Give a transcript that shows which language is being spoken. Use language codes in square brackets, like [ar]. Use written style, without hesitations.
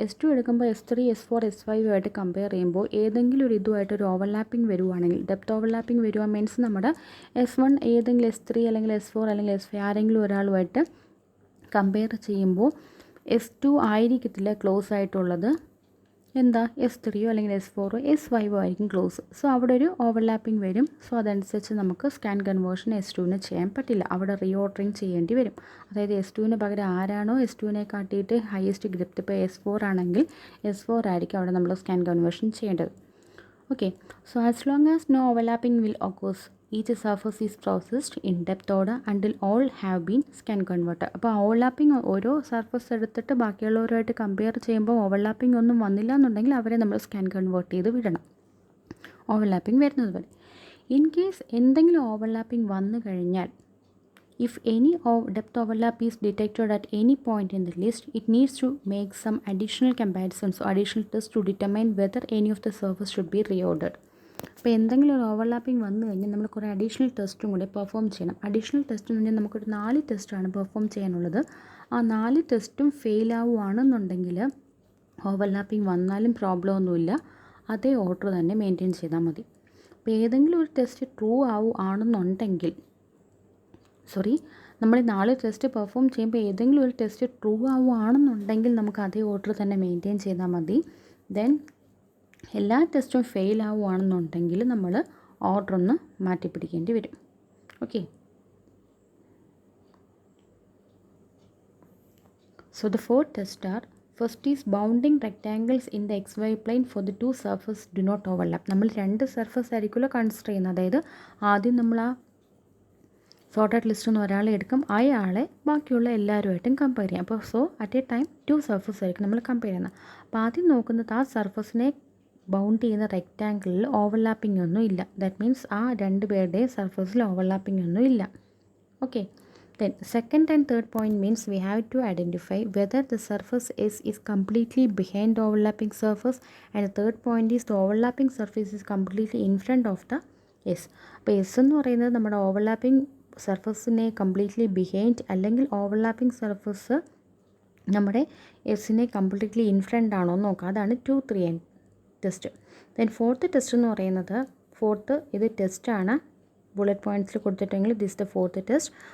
[ml] S2 എടുക്കുമ്പോൾ S3 S4 S5 ആയിട്ട് compare ചെയ്യുമ്പോൾ ഏതെങ്കിലും ഒരു ഇതുമായിട്ടൊരു ഓവർലാപ്പിംഗ് വരുവാണെങ്കിൽ, ഡെപ്ത് ഓവർലാപ്പിംഗ് വരുക മീൻസ് നമ്മുടെ S1 ഏതെങ്കിലും S3 അല്ലെങ്കിൽ S4 അല്ലെങ്കിൽ S5 ആരെങ്കിലും ഒരാളുമായിട്ട് കമ്പയർ ചെയ്യുമ്പോൾ S2 ആയിരിക്കത്തില്ല ക്ലോസ് ആയിട്ടുള്ളത്, എന്താ S3 അല്ലെങ്കിൽ S4 S5 ആയിരിക്കും ക്ലോസ്. സോ അവിടെ ഒരു ഓവർലാപ്പിംഗ് വരും. സോ അതനുസരിച്ച് നമുക്ക് സ്കാൻ കൺവേർഷൻ S2 ചെയ്യാൻ പറ്റില്ല, അവിടെ റീഓർഡറിങ് ചെയ്യേണ്ടി വരും. അതായത് S2 പകരം ആരാണോ S2 കാട്ടിയിട്ട് ഹയസ്റ്റ് ഗ്രേറ്റ്, ഇപ്പോൾ S4 ആണെങ്കിൽ S4 ആയിരിക്കും അവിടെ നമ്മൾ സ്കാൻ കൺവേർഷൻ ചെയ്യേണ്ടത്. [en] Okay, so as long as no overlapping will occurs each surface is processed in depth order until all have been scan converted. [ml] അപ്പോൾ ഓവർലാപ്പിംഗ് ഓരോ സർഫസ് എടുത്തിട്ട് ബാക്കിയുള്ളവരുമായിട്ട് compare ചെയ്യുമ്പോൾ ഓവർലാപ്പിംഗ് ഒന്നും വന്നില്ല എന്നുണ്ടെങ്കിൽ അവരെ നമ്മൾ സ്കാൻ കൺവേർട്ട് ചെയ്ത് വിടണം, ഓവർലാപ്പിംഗ് വരുന്നത് വരെ. ഇൻ കേസ് എന്തെങ്കിലും ഓവർലാപ്പിംഗ് വന്നു കഴിഞ്ഞാൽ [en] if any depth overlap is detected at any point in the list, it needs to make some additional comparisons or additional tests to determine whether any of the surface should be reordered. [ml] അപ്പോൾ എന്തെങ്കിലും ഒരു overlapping വന്നു കഴിഞ്ഞാൽ നമ്മൾ കുറേ additional ടെസ്റ്റും കൂടി perform ചെയ്യണം. അഡീഷണൽ ടെസ്റ്റ് എന്ന് പറഞ്ഞാൽ നമുക്കൊരു 4 ടെസ്റ്റാണ് പെർഫോം ചെയ്യാനുള്ളത്. ആ 4 ടെസ്റ്റും ഫെയിൽ ആവുകയാണെന്നുണ്ടെങ്കിൽ ഓവർലാപ്പിംഗ് വന്നാലും പ്രോബ്ലം ഒന്നുമില്ല, അതേ ഓർഡർ തന്നെ മെയിൻറ്റെയിൻ ചെയ്താൽ മതി. അപ്പോൾ ഏതെങ്കിലും ഒരു ടെസ്റ്റ് ട്രൂ ആണെന്നുണ്ടെങ്കിൽ നമ്മൾ 4 ടെസ്റ്റ് പെർഫോം ചെയ്യുമ്പോൾ ഏതെങ്കിലും ഒരു ടെസ്റ്റ് ട്രൂ ആവുകയാണെന്നുണ്ടെങ്കിൽ നമുക്ക് അതേ ഓർഡർ തന്നെ മെയിൻറ്റെയിൻ ചെയ്താൽ മതി. ദെൻ എല്ലാ ടെസ്റ്റും ഫെയിൽ ആവുകയാണെന്നുണ്ടെങ്കിൽ നമ്മൾ ഓർഡർ ഒന്ന് മാറ്റി പിടിക്കേണ്ടി വരും. [en] Okay, so the 4 tests are: first is bounding rectangles in the xy plane for the two surfaces do not overlap. [ml] നമ്മൾ 2 സർഫസ് ആയിരിക്കുമല്ലോ കൺസിഡർ ചെയ്യുന്നത്. അതായത് ആദ്യം നമ്മൾ ആ സോർട്ടഡ് ലിസ്റ്റ് നിന്ന് ഒരാളെ എടുക്കും, അയാളെ ബാക്കിയുള്ള എല്ലാവരുമായിട്ടും കമ്പയർ ചെയ്യാം. അപ്പോൾ അറ്റ് എ ടൈം 2 സർഫസ് ആയിരിക്കും നമ്മൾ കമ്പയർ ചെയ്യുന്നത്. അപ്പോൾ ആദ്യം നോക്കുന്നത് ആ സർഫസിനെ ബൗണ്ട് ചെയ്യുന്ന റെക്റ്റാങ്കിളിൽ ഓവർലാപ്പിംഗ് ഒന്നും ഇല്ല. ദാറ്റ് മീൻസ് ആ 2 പേരുടെയും സർഫസിൽ ഓവർലാപ്പിംഗ് ഒന്നും ഇല്ല. [en] Okay, then second and third point means we have to identify whether the surface S is completely behind the overlapping surface, and the third point is the overlapping surface is completely in front of the S. [ml] അപ്പോൾ S എന്ന് പറയുന്നത് നമ്മുടെ overlapping സർഫസിനെ completely behind അല്ലെങ്കിൽ overlapping surface നമ്മുടെ എസിനെ completely in front ആണോ എന്ന് നോക്കുക. അതാണ് 2, 3 ടെസ്റ്റ്. ദെൻ ഫോർത്ത് ടെസ്റ്റ് എന്ന് പറയുന്നത് ഇത് ടെസ്റ്റാണ്, bullet പോയിൻറ്റ്സിൽ കൊടുത്തിട്ടെങ്കിൽ [en] This the fourth test.